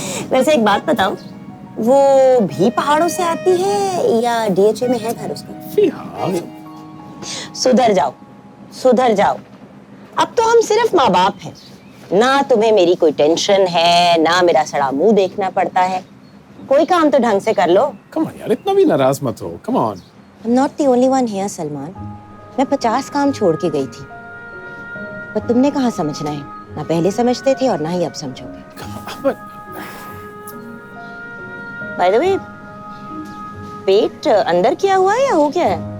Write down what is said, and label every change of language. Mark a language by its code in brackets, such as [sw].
[hi] वैसे एक बात बताओ, वो भी पहाड़ों से आती है या डीएचए में है घर उसका? फिलहाल सुधर जाओ, सुधर जाओ. अब तो हम सिर्फ माँ बाप हैं. ना तुम्हें मेरी कोई टेंशन है, ना मेरा सड़ा मुंह देखना पड़ता है. कोई काम तो ढंग से कर लो। [en] Come on [hi] यार, इतना भी नाराज मत हो। [en] Come on. I'm not the only one here, Salman. [hi] मैं 50 काम छोड़ के गई थी, पर तुमने कहाँ समझना है? ना पहले समझते थे और ना ही अब समझोगे। [en] Come on. But [hi] By the way, पेट अंदर किया हुआ है या हो गया है?